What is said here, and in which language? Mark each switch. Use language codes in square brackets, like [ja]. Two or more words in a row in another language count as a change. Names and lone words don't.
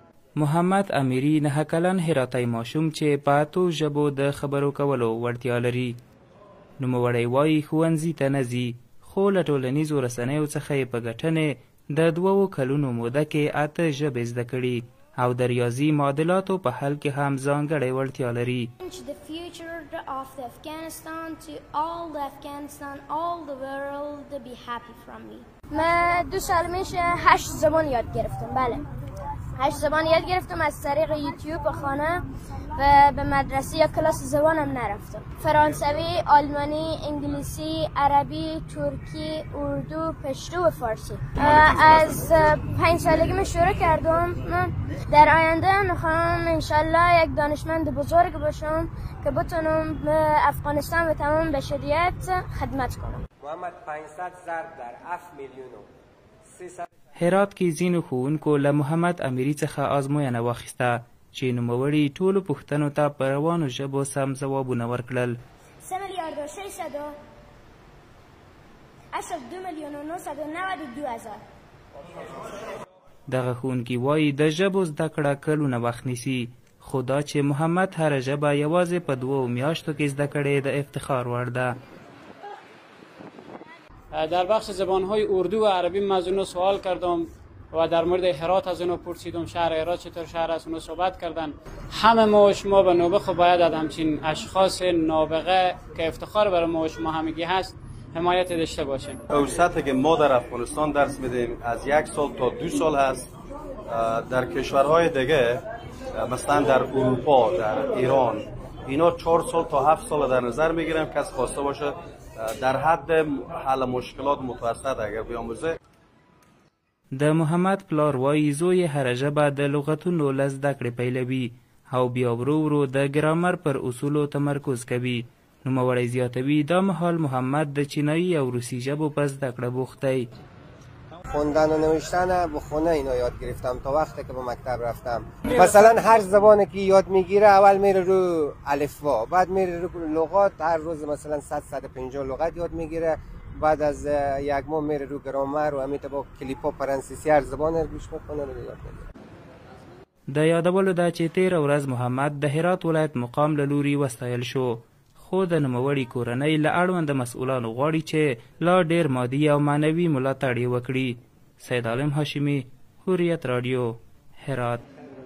[ps] محمد امیری 9 کلن هراتی ماشوم چې په 8 ژبو د خبرو کولو وړتیا لري. نوموړی وایي ښوونځي ته نه ځي، خو له ټولنیزو رسنیو څخه یې په ګټنې د 2 کلونو موده کې 8 ژبې زده کړي او د ریاضي معادلاتو په حل کې هم ځانګړې وړتیا لري. [fa] من 2 سال میشه 8 زبان یاد گرفتم. بله 8 زبان یاد گرفتم از طریق یوتیوب و خانه و به مدرسه یا کلاس زبانم نرفتم. فرانسوی، آلمانی، انگلیسی، عربی، ترکی، اردو، پشتو و فارسی. از 5 سالگی شروع کردم. در آینده میخوام انشالله یک دانشمند بزرگ باشم که بتونم به افغانستان و تمام بشریت خدمت کنم. محمد 500 ضرب در 7 میلیون و 300. [ps] هرات کې ځینو ښوونکو له محمد امیری څخه ازموینه واخیسته چې نوموړي ټولو پوښتنو ته په روانو ژبو سم ځوابونه ورکړل. [fa] 3 میلیارد و 600 82 میلیون و 992 هزار. [ps] دغه ښوونکي وایي د ژبو زده کړه کلونه وخت نیسي، خو دا چې محمد هره ژبه یوازې په 2 میاشتو کې زده کړې د افتخار وړ ده. [fa] در بخش زبانهای اردو و عربی من از اونو سوال کردم و در مورد هرات از اونو پرسیدم شهر هرات چطور شهر است، اونو صحبت کردن. همه ما و شما به نوبه خب باید از همچین اشخاص نابغه که افتخار برای ما و شما همگی هست حمایت داشته باشیم. اوسطی که ما در افغانستان درس میدیم از 1 سال تا 2 سال هست. در کشورهای دیگه مثلا در اروپا، در ایران اینا 4 سال تا 7 سال در نظر میگیرم کس خواسته باشه در حد حل مشکلات متوسط اگر بیاموزه. [ps] د محمد پلار وایي زوی هره ژبه د لغتونو له زده کړې پیلوي او بیا ورو ورو د ګرامر پر اصولو تمرکز کوي. نوموړی زیاتوي دا مهال محمد د چینایي او روسي ژبو په زده کړه بوخت دی. [fa] خوندن و نوشتن به خونه اینا یاد گرفتم تا وقتی که به مکتب رفتم. مثلا هر زبانی که یاد میگیره اول میره رو الفبا، بعد میره رو لغات، هر روز مثلا 150 لغت یاد میگیره، بعد از 1 ماه میره رو گرامر و همیته با کلیپا فرانسیسی هر زبان رو گوش میکنه و یاد میگیره. [ps] د یادولو ده چې 13 ورځ محمد د هرات ولایت مقام له لوري وستایل شو، خو د نوموړي کورنۍ له اړونده مسؤلانو غواړي چې لا ډیر مادي او معنوي ملاتړ یې وکړي. سید عالم هاشمي، حریت رادیو، هرات.